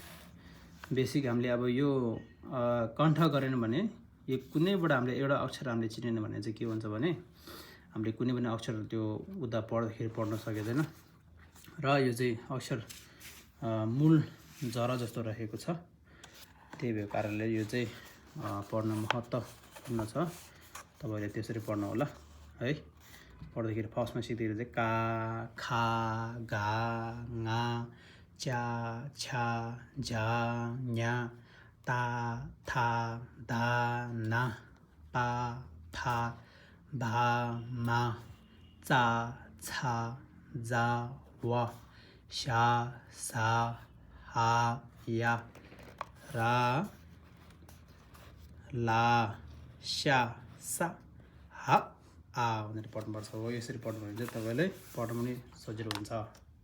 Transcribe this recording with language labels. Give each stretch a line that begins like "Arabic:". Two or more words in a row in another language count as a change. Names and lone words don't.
Nepali: बेसिक हामीले अब यो कण्ठ गरेन भने यो कुनैबाट हामीले एउटा अक्षर हामीले चिनेन भने चाहिँ के हुन्छ भने हामीले कुनै पनि अक्षर त्यो उदा पढ्दाखेरि पढ्न सकिदैन र यो चाहिँ अक्षर मूल जरा जस्तो रहेको छ। त्यही भएको कारणले यो चाहिँ पढ्न महत्त्वपूर्ण छ। तपाईले त्यसरी पढ्नु होला है। पढ्दाखेरि फर्स्टमा सिक्दाखेरि चाहिँ का खा घा ङा च्या छा झा न्या ता था धा ना पा फा भा मा चा छा जा वा शा सा हा या रा ला शा सा हा आ भनेर पढ्नुपर्छ हो। यसरी पढ्नु भने चाहिँ तपाईँलाई पढ्नु पनि सजिलो हुन्छ।